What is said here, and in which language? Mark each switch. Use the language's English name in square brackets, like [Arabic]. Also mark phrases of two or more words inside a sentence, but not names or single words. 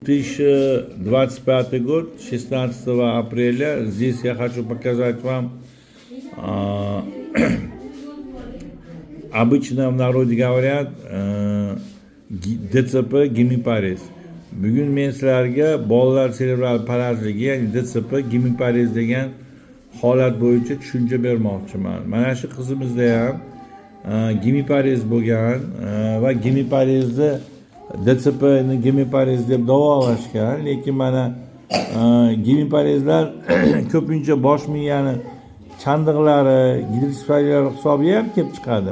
[Russian] 2025 год, 16 апреля. Здесь я хочу показать вам, обычно в народе говорят DCP gemipares. [Uzbek] Bugun men sizlarga bolalar serebral parajligi, ya'ni DCP gemipares degan holat bo'yicha tushuncha bermoqchiman. Mana shu qizimizda ham gemipares bo'lgan va gemiparesni DCPni gemipares deb davolashgan, lekin mana gemipareslar ko'pincha bosh miyani chandiqlari, gidrosferalar hisobiga ham kelib chiqadi.